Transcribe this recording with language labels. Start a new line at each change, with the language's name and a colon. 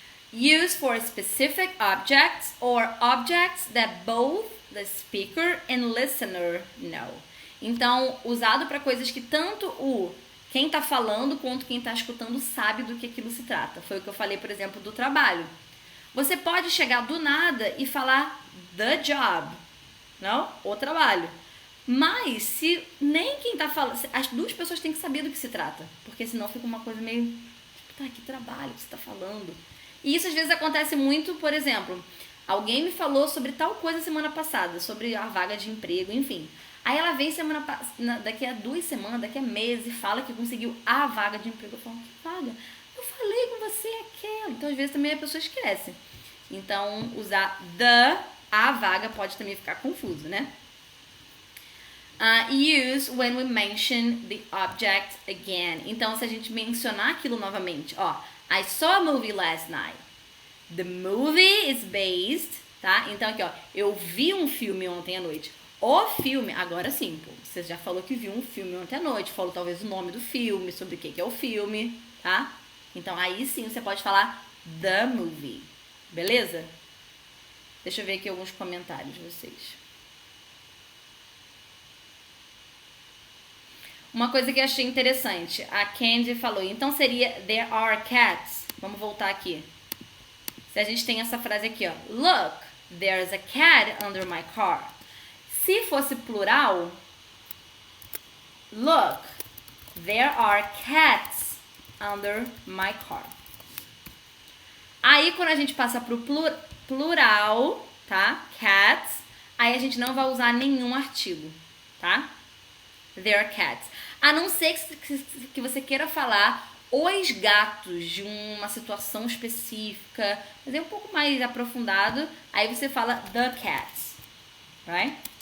English: Use for specific objects or objects that both the speaker and listener know.
Portuguese: Então, usado para coisas que tanto quem tá falando quanto quem tá escutando sabe do que aquilo se trata. Foi o que eu falei, por exemplo, do trabalho. Você pode chegar do nada e falar
English: the job,
Portuguese: não? O trabalho. Mas se nem quem tá falando, as duas pessoas têm que saber do que se trata, porque senão fica uma coisa meio, tipo, tá, que trabalho que você tá falando? E isso às vezes acontece muito, por exemplo, alguém me falou sobre tal coisa semana passada, sobre a vaga de emprego, enfim. Aí ela vem daqui a 2 semanas, daqui a meses, e fala que conseguiu a vaga de emprego. Eu falo, que vaga? Eu falei com você aquela. Então, às vezes, também a pessoa esquece. Então, usar a vaga pode também ficar confuso, né?
English: Use when we mention the object again.
Portuguese: Então, se a gente mencionar aquilo novamente, ó.
English: I saw a movie last night. The movie is based,
Portuguese: tá? Então, aqui, ó. Eu vi um filme ontem à noite. O filme, agora sim, pô, você já falou que viu um filme ontem à noite, falou talvez o nome do filme, sobre o que é o filme, tá? Então aí sim você pode falar
English: the movie,
Portuguese: beleza? Deixa eu ver aqui alguns comentários de vocês. Uma coisa que eu achei interessante, a Candy falou, então seria
English: there are cats.
Portuguese: Vamos voltar aqui. Se a gente tem essa frase aqui, ó.
English: Look, there's a cat under my car.
Portuguese: Se fosse plural,
English: look, there are cats under my car.
Portuguese: Aí, quando a gente passa pro plural, tá? Cats, aí a gente não vai usar nenhum artigo, tá?
English: There are cats.
Portuguese: A não ser que você queira falar os gatos de uma situação específica, mas é um pouco mais aprofundado, aí você fala
English: the cats, right?